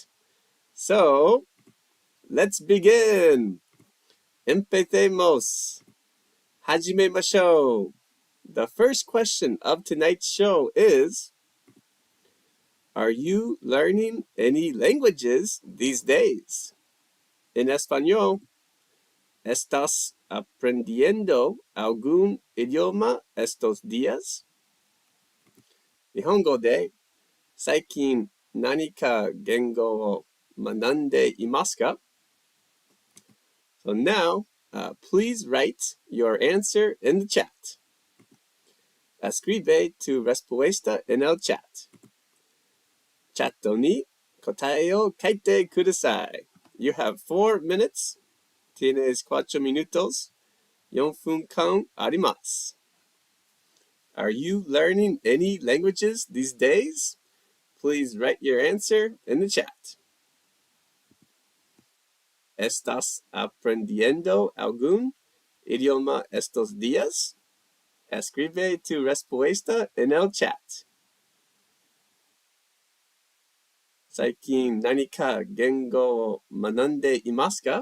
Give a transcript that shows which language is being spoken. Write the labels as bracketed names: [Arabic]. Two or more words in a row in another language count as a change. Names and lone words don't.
[English] So, let's begin. [Spanish] Empecemos. Hajimemashou. [English] The first question of tonight's show is, are you learning any languages these days? [Spanish] In español, ¿estás aprendiendo algún idioma estos días? [Japanese] 日本語で、最近何か言語を学んでいますか? [English] So now, please write your answer in the chat. [Spanish] Escribe tu respuesta en el chat. [Japanese] チャットに答えを書いてください. [English] You have 4 minutes. [Spanish] Tienes 4 minutos. [Japanese] 4 分間あります. [English] Are you learning any languages these days? Please write your answer in the chat. [Spanish] ¿Estás aprendiendo algún idioma estos días? Escribe tu respuesta en el chat. [Japanese] 最近何か言語を学んでいますか?